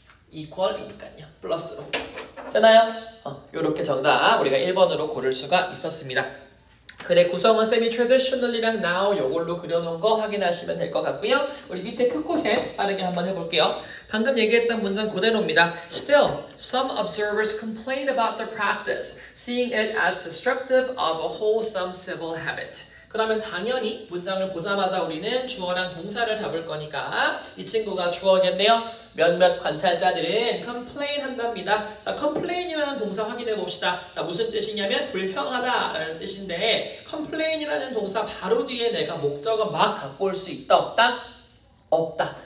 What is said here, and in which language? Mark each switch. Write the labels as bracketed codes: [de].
[ko] equal이니까요. 플러스로. 되나요? 이렇게 정답 우리가 1번으로 고를 수가 있었습니다. 글의 구성은 semi-traditional이랑 now 요걸로 그려놓은 거 확인하시면 될 것 같고요. 우리 밑에 큰 곳에 빠르게 한번 해볼게요. 방금 얘기했던 문장 그대로입니다. [en] Still, some observers complain about the practice, seeing it as destructive of a wholesome civil habit. [ko] 그러면 당연히 문장을 보자마자 우리는 주어랑 동사를 잡을 거니까 이 친구가 주어겠네요. 몇몇 관찰자들은 complain 한답니다. 자, complain이라는 동사 확인해 봅시다. 자, 무슨 뜻이냐면 불평하다 라는 뜻인데 complain이라는 동사 바로 뒤에 내가 목적어 막 갖고 올 수 있다 없다? 없다.